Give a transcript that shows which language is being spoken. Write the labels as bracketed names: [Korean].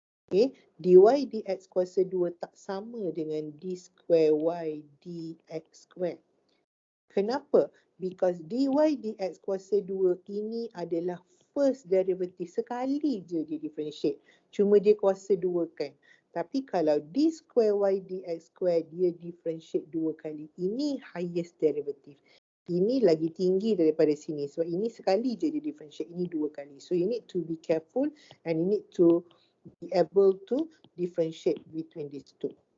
[Malay] Okay, dy dx kuasa 2 tak sama dengan d square y dx square. Kenapa? Because dy dx kuasa 2 ini adalah first derivative. Sekali je dia differentiate. Cuma dia kuasa 2 kan. Tapi kalau d square y dx square dia differentiate 2 kali. Ini highest derivative. Ini lagi tinggi daripada sini. Sebab ini sekali je dia differentiate. Ini 2 kali. [English] So you need to be careful and you need to be able to differentiate between these two.